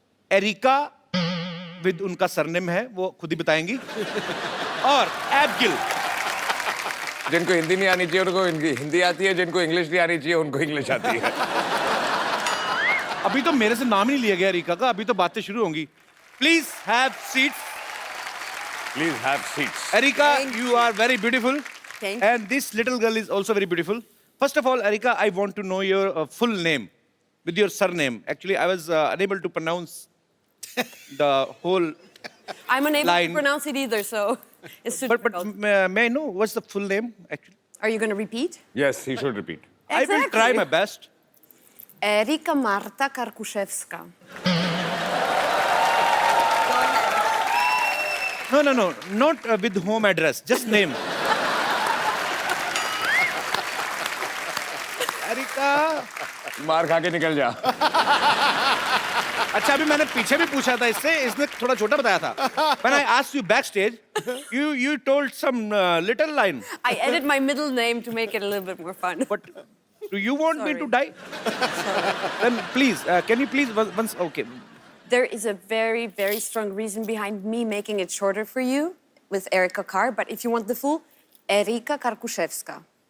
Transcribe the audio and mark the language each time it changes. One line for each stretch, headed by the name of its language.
Hindi: Areca with उनका surname है, वो खुद ही बताएंगी, और एबगिल। जिनको हिंदी नहीं आनी चाहिए उनको हिंदी आती है, जिनको इंग्लिश नहीं आनी चाहिए उनको इंग्लिश आती है। अभी तो मेरे से नाम ही नहीं लिया गया एरिका का, अभी तो बातें शुरू होंगी।
English: Please have seats. Please have seats.
Hindi: Areca,
English: you are very beautiful. Thank you. And this little girl is also very beautiful. First of all, Erika, I want to know your full name with your surname. Actually, I was unable to pronounce the whole I'm unable line. to pronounce it either, so it's super But difficult. may I know what's the full name actually? Are you going to repeat? Yes, he should repeat. I will try my best. Erika Marta Karkuszewska. No, not with home address, just name. Erika, मार खा के निकल जा।
Hindi: अच्छा अभी मैंने पीछे भी पूछा था इससे, इसने थोड़ा छोटा बताया था.
English: When I asked you backstage, you told some little line. I added my middle name to make it a little bit more fun. But do you want me to die? Then please, can you please once? Okay. There is a very, very strong reason behind me making it shorter for you with Erika Carr, but if you want the full, Erika Karkuszewska.